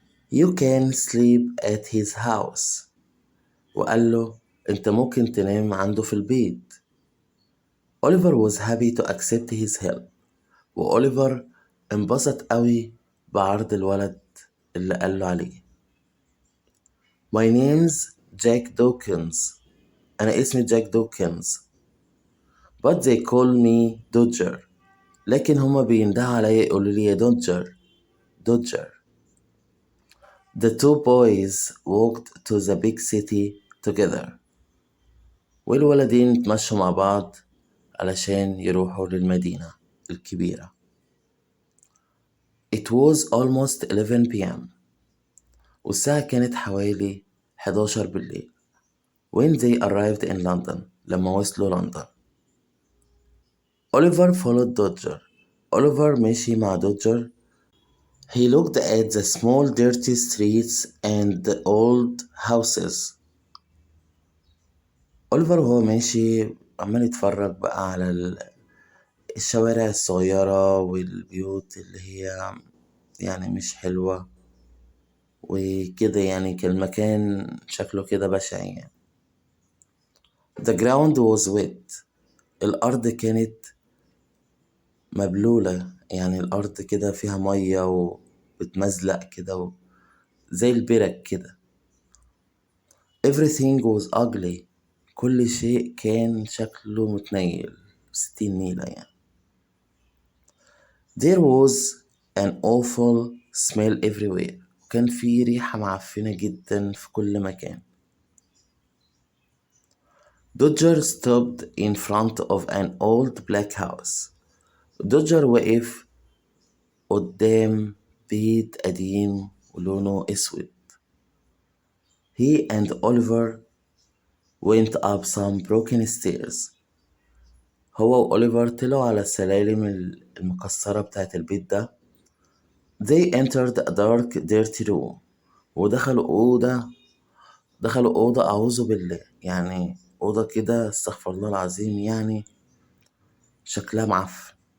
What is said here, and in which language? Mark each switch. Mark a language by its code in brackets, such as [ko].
[en] You can sleep at his house. [ar] وقال له أنت ممكن تنام عنده في البيت. [en] Oliver was happy to accept his help. [ar] وأوليفر انبسط قوي بعرض الولد اللي قال له عليه. [en] My name's Jack Dawkins. [ar] أنا اسمي جاك دوكنز. [en] But they call me Dodger. [ar] لكن هما بيندهوا عليا يقولوا لي يا دوجر. [en] The two boys walked to the big city together. [ar] والولدين اتمشوا مع بعض علشان يروحوا للمدينة الكبيرة. [en] It was almost 11 p.m. [ar] والساعة كانت حوالي 11 بالليل. [en] When they arrived in London. [ar] لما وصلوا لندن. [en] Oliver followed Dodger. [ar] Oliver مشي مع دوجر. [en] He looked at the small dirty streets and the old houses. [ar] أوليفر وهو ماشي عمال يتفرج بقى على الشوارع الصغيرة والبيوت اللي هي يعني مش حلوة وكده، يعني كان المكان شكله كده بشع يعني. [en] The ground was wet. [ar] الأرض كانت مبلولة، يعني الأرض كده فيها مية وبتمزلق كده زي البرك كده. [en] Everything was ugly. [ar] كل شيء كان شكله متنيل 60 نيلة يعني. [en] There was an awful smell everywhere. [ar] كان في ريحة معفنة جدا في كل مكان. [en] Dodger stopped in front of an old black house. [ar] Dodger وقف قدام بيت قديم ولونه أسود. [en] He and Oliver went up some broken stairs. [ar] هو وأوليفر طلعوا على السلالم المكسرة بتاعت البيت ده. [en] They entered a dark dirty room. [ar] ودخلوا أوضة أعوذ بالله، يعني أوضة كده استغفر الله العظيم، يعني شكلها معفن.